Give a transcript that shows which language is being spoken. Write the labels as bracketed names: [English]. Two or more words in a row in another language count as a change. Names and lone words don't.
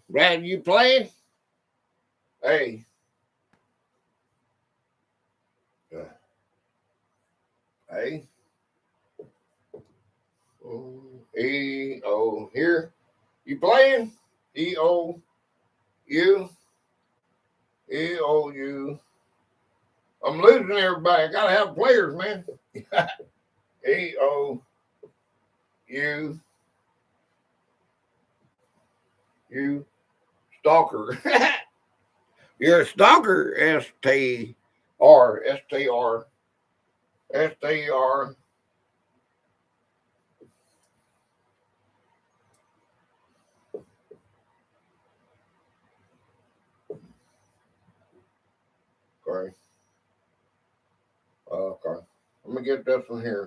[English] Brad, you playing? Hey. Hey. E-O. Here. You playing? E-O-U. E-O-U. I'm losing everybody. I gotta have players, man. E-O-U. You stalker. You're a stalker. S-T-R. S-T-R. S-T-R. Okay. Okay. Let me get this one here.